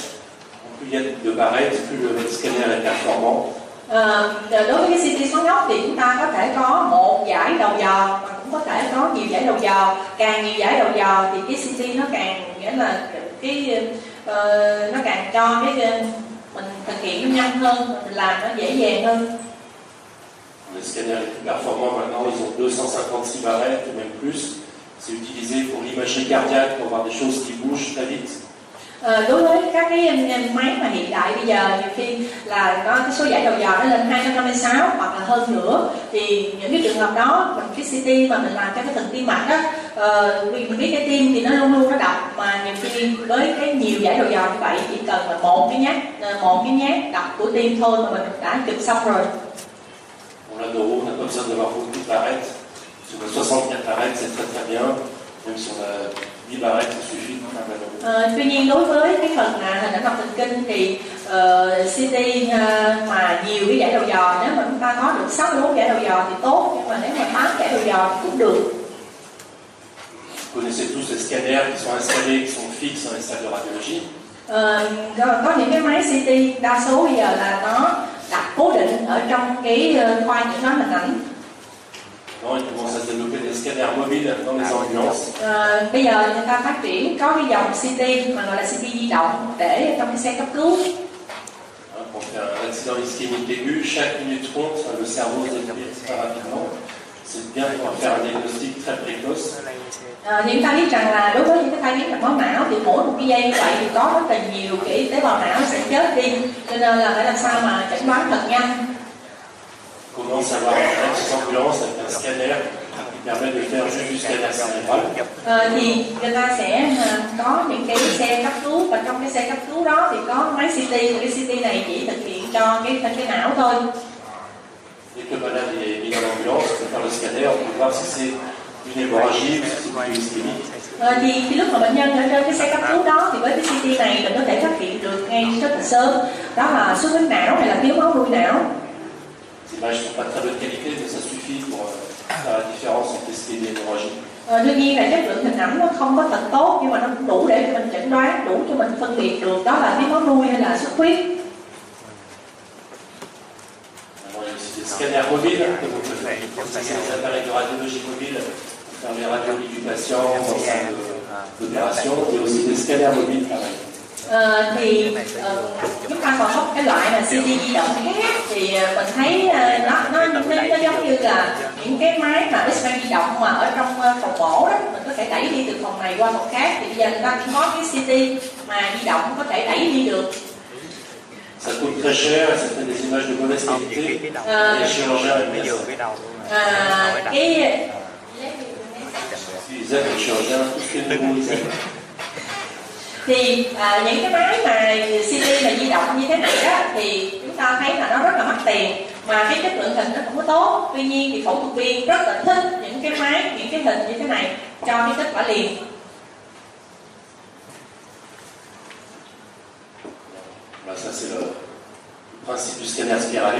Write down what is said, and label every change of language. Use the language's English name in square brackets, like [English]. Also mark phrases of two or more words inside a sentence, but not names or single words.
[French] Plus il y a de barrettes, plus le scanner est performant. [Vietnamese] Đối với cái CT xoắn ốc thì chúng ta có thể có một dải đầu dò và cũng có thể có nhiều dải đầu dò. Càng nhiều dải đầu dò thì cái CT nó càng, nghĩa là cái nó càng cho cái mình thực hiện nó nhanh hơn, mình làm nó dễ dàng hơn. [French] Les scanners les plus performants maintenant, ils ont 256 barrettes ou même plus. C'est utilisé pour l'imagerie cardiaque, pour voir des choses qui bougent très vite. [Vietnamese] Đối với các cái máy mà hiện đại bây giờ, nhiều khi là có cái số dải đầu dò nó lên 256 hoặc là hơn nữa, thì những cái trường hợp đó mình cái CT mà mình làm cho cái thần tim mạch đó, vì mình biết cái tim thì nó luôn luôn nó đập, mà nhiều khi với cái nhiều dải đầu dò như vậy chỉ cần là một cái nhát đập của tim thôi mà mình đã chụp xong rồi. [French] Bon, là neuro, on n'a pas besoin d'avoir beaucoup de barrettes. Si on a 64 barrettes, c'est très très bien. Même si on a 8 barrettes, ça suffit pour faire la neuro. [Vietnamese] Tuy nhiên đối với cái phần hình ảnh học thần kinh thì CT mà nhiều cái dải đầu dò, nếu mà chúng ta có được 64 dải đầu dò thì tốt, nhưng mà nếu mà 8 dải đầu dò thì cũng được. [French] Vous connaissez tous les scanners qui sont installés, qui sont fixes dans les salles de radiologie. [Vietnamese] Có những cái máy CT đa số bây giờ là nó đặt cố định ở trong cái khoa chẩn đoán hình ảnh. [French] Non, il commence à se développer des scanners mobiles dans les ambulances. [Vietnamese] Bây giờ người ta phát triển có cái dòng CT mà gọi là CT di động để trong cái xe cấp cứu. [French] Pour faire un accident ischémique aigu, chaque minute compte, le cerveau se développe très rapidement. C'est bien pour faire un diagnostic très précoce. [Vietnamese] Thì chúng ta biết rằng là đối với những cái tai biến mạch máu não thì mỗi một cái giây như vậy thì có rất là nhiều cái tế bào não sẽ chết đi, cho nên là phải làm sao mà chẩn đoán thật nhanh. [French] Comment savoir reconnaître ces ambulances avec un scanner qui permet de faire juste du scanner cérébral. [Vietnamese] Thì người ta sẽ có những cái xe cấp cứu, và trong cái xe cấp cứu đó thì có máy CT, và cái CT này chỉ thực hiện cho cái não thôi. [French] Dès que le malade est mis dans l'ambulance, on peut faire le scanner, on peut voir si c'est une hémorragie ou si c'est une ischémie. [Vietnamese] Thì khi lúc mà bệnh nhân ở trên cái xe cấp cứu đó thì với cái CT này mình có thể phát hiện được ngay rất là sớm, đó là xuất huyết não hay là thiếu máu nuôi não. [French] Les images ne sont pas de très bonne qualité, mais ça suffit pour faire la différence entre ischémie et hémorragie. [Vietnamese] Đương nhiên là chất lượng hình ảnh nó không có thật tốt, nhưng mà nó cũng đủ để cho mình chẩn đoán, đủ cho mình phân biệt được đó là thiếu máu nuôi hay là xuất huyết. [French] Alors, il y a aussi des scanners mobiles que vous pouvez faire, des appareils de radiologie mobile pour faire les radiologies du patient en salle d'opération, et aussi des scanners mobiles pareil. [Vietnamese] Chúng ta còn có cái loại là CT di động khác, thì mình thấy nó giống như là những cái máy mà X-ray di động mà ở trong phòng mổ đó, mình có thể đẩy đi từ phòng này qua phòng khác, thì bây giờ người ta cũng có cái CT mà di động có thể đẩy đi được. [French] Ça coûte très cher, ça fait des images de mauvaise qualité. Les chirurgiens aiment bien ça. Ils aiment les chirurgiens, tout ce qui est nouveau, ils aiment. [Vietnamese] Thì những cái máy mà CT mà di động như thế này đó, thì chúng ta thấy là nó rất là mắc tiền, mà cái chất lượng hình nó không có tốt. Tuy nhiên thì phẫu thuật viên rất là thích những cái máy, những cái hình như thế này cho cái kết quả liền. [French] Ça c'est le principe du scanner spiralé.